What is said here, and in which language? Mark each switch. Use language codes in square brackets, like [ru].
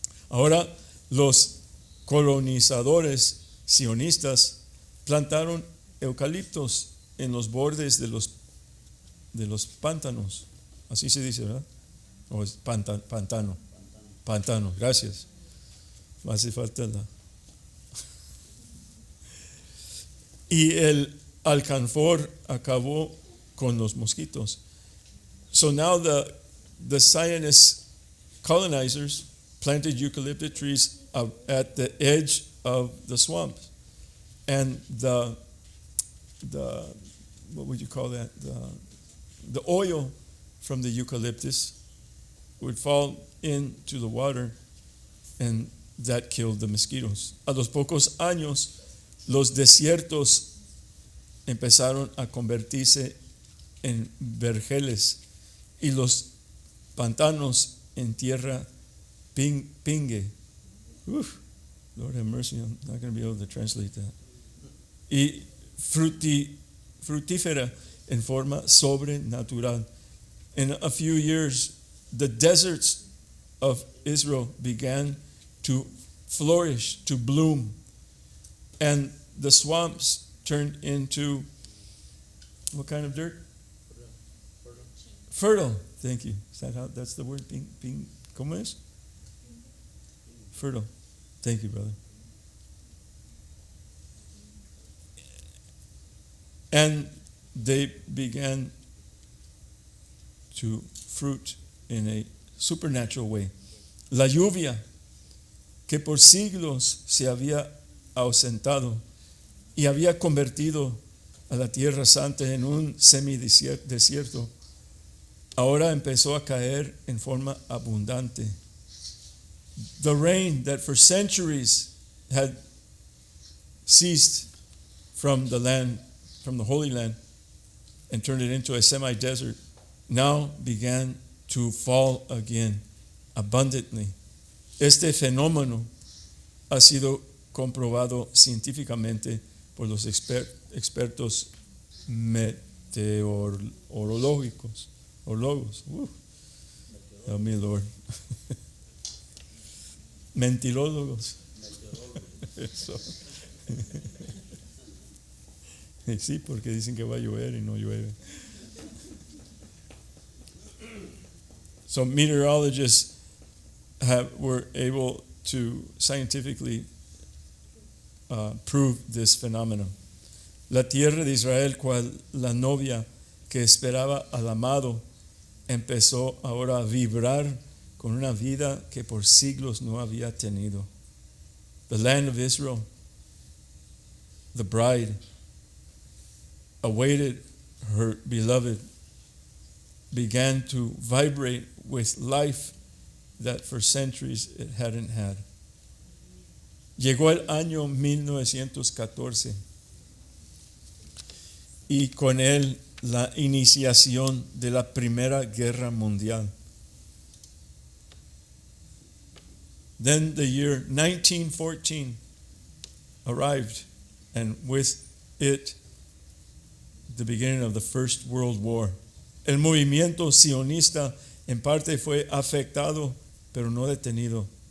[es] Ahora, los colonizadores sionistas plantaron eucaliptos en los bordes de los pantanos. Así se dice, ¿verdad? O es pantano. Pantano, gracias. Me hace falta la. Y el alcanfor acabó con los mosquitos. [en] So now the Zionist colonizers planted eucalyptus trees at the edge of the swamps, and the what would you call that? The oil from the eucalyptus would fall into the water, and that killed the mosquitoes. [es] A los pocos años, los desiertos empezaron a convertirse en vergeles y los pantanos en tierra pingue. [en] Uf, Lord have mercy, I'm not going to be able to translate that. [es] Y frutífera en forma sobrenatural. [en] In a few years, the deserts of Israel began to flourish, to bloom, and the swamps turned into what kind of dirt? Fertile. Thank you. Is that how? That's the word. [es] ¿Cómo es? [en] Fertile. Thank you, brother. And they began to fruit in a supernatural way. [es] La lluvia, que por siglos se había ausentado y había convertido a la Tierra Santa en un semidesierto, ahora empezó a caer en forma abundante. [en] The rain that for centuries had ceased from the land, from the Holy Land, and turned it into a semi-desert, now began to fall again abundantly. [es] Este fenómeno ha sido comprobado científicamente por los expertos meteorológicos. [en] Help me, Lord. [es] Mentirólogos. Eso. Sí, porque dicen que va a llover y no llueve. [en] So meteorologists were able to scientifically prove this phenomenon. [es] La tierra de Israel, cual la novia que esperaba al amado, empezó ahora a vibrar con una vida que por siglos no había tenido. [en] The land of Israel, the bride, awaited her beloved, began to vibrate with life that for centuries it hadn't had. [es] Llegó el año 1914 y con él la iniciación de la Primera Guerra Mundial. [en] Then the year 1914 arrived, and with it, the beginning of the First World War. [es] El movimiento sionista en parte fue afectado, pero no detenido.